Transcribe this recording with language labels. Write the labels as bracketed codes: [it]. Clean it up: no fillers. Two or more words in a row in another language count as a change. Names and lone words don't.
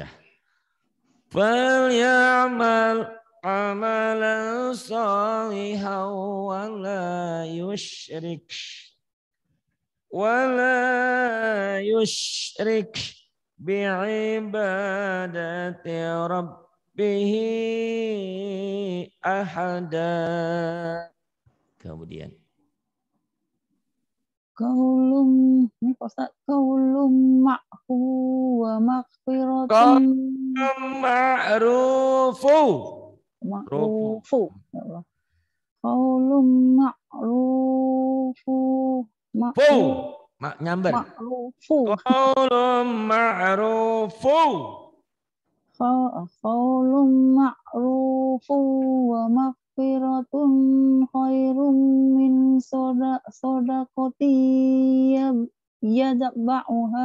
[ar] فليعمل عملا صالحا ولا يشرك بعبادة ربه أحدا. [id] Kemudian Qaulum, ini Pak Ustaz, [ar] قول معه ومغفرة ma'rufu. يا الله. قول معروف [id] nyamber. [ar] Ma'rufu. قول معروف. قول معروف ومغفرة خير من صدقة يتبعها.